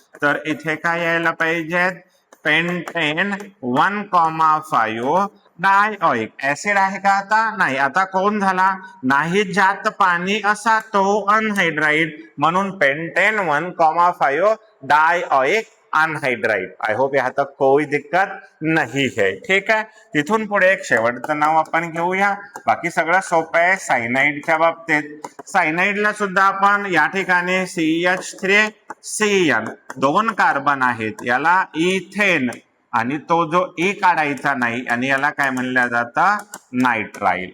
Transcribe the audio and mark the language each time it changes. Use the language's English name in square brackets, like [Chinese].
[Marathi] तर इथे काय यायला पाहिजे? पेंटेन 1,5 डायऑइक. ऍसिड आहे का आता? नाही. आता कोण झाला? नाही ज्यात पाणी असा तो अनहाइड्राइड, म्हणून पेंटेन 1,5 डायऑइक अनहाइड्राइड. [Hindi] आय होप यहाँ तक कोई दिक्कत नहीं है. [Marathi] ठीक आहे. तिथून पुढे एक शेवटचं नाव आपण घेऊया. बाकी सगळं सोपं आहे. सायनाइडच्या बाबतीत सायनाइडला सुद्धा आपण या ठिकाणी CH3CN 2 कार्बन आहेत, याला इथेन आणि तो जो ई काढायचा नाही आणि याला काय म्हणलं जातं नायट्राइल.